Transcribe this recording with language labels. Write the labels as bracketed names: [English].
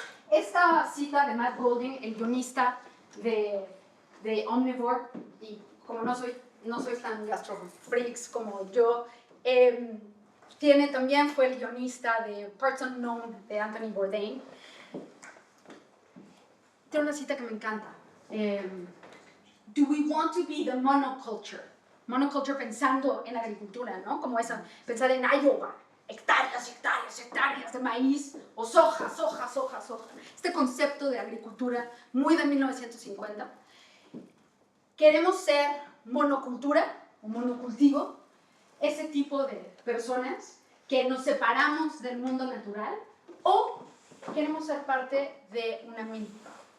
[Spanish] Esta cita de Matt Golding, el guionista de Omnivore, y como no soy tan gastrofreaks como yo, fue el guionista de Parts Unknown de Anthony Bourdain. Tiene una cita que me encanta. [English] Do we want to be the monoculture? [Spanish] Monoculture pensando en agricultura, ¿no? Como esa, pensar en Iowa, hectáreas, hectáreas, hectáreas de maíz, o soja, soja, soja, soja. Este concepto de agricultura muy de 1950. Queremos ser monocultura o monocultivo, ese tipo de personas que nos separamos del mundo natural, o queremos ser parte de una milpa.